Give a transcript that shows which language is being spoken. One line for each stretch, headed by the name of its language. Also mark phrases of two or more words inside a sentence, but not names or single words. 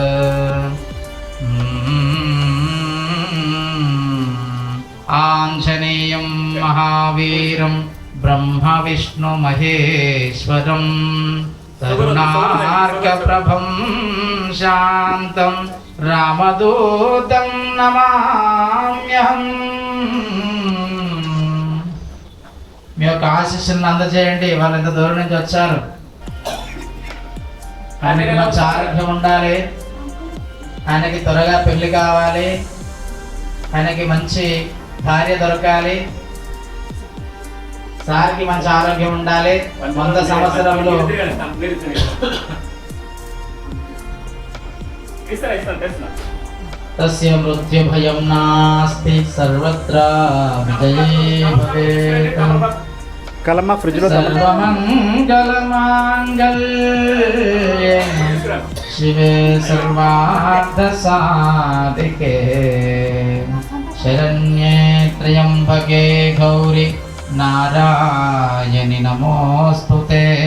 Sanskrit: आञ्जनेयं महावीरं ब्रह्मविष्णुमहेश्वरं करुणार्कप्रभं शान्तं रामदूतं నమామ్యహం।
Telugu: మీ యొక్క ఆశీస్సులను అందజేయండి। వాళ్ళు ఎంత దూరం నుంచి వచ్చారు। ఆయనకి మంచి ఆరోగ్యం ఉండాలి, ఆయనకి త్వరగా పెళ్లి కావాలి, ఆయనకి మంచి భార్య దొరకాలి, సార్కి మంచి ఆరోగ్యం ఉండాలి।
Sanskrit: 100 సంవత్సరములు तस्य मृत्युभयं नास्ति सर्वत्र विजयी भवेत्। कलमा फ्रिज लो सर्वमंगलमांगल्ये शिवे सर्वार्थसाधिके शरण्ये त्र्यंबके गौरी नारायणि नमोस्तुते।